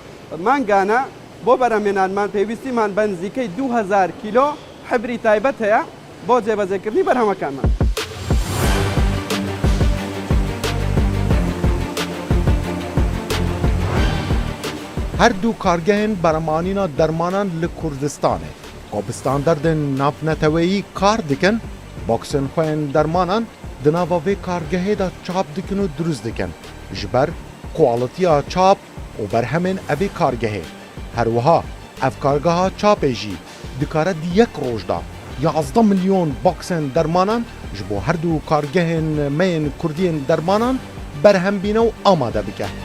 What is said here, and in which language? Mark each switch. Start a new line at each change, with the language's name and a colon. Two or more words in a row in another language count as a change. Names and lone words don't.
Central Kurdish: مانگانە بۆ بەرهەمهێنانمان پێویستیمان بە نزیکەی 2000 کیلۆ حبری تایبەت هەیە بۆ جێبەجێکردنی بەرهەمەکانمان.
Kurdish: هەردوو کارگەهن بەرەمانینا دەرمانان لە کوردستانê کو bi standardên navneteweyî kar dikin boksên xwe yên dermanan di nava vê kargehê de çap dikin û durust dikin ji ber kualitiya çap û berhemên evê kargehê. Herwiha ev kargeha çapê jî dikare di yek roj da 11 milyon boksên dermanan ji bo herdû kargehên me yên Kurdiyên dermanan berhembîne û amade bike.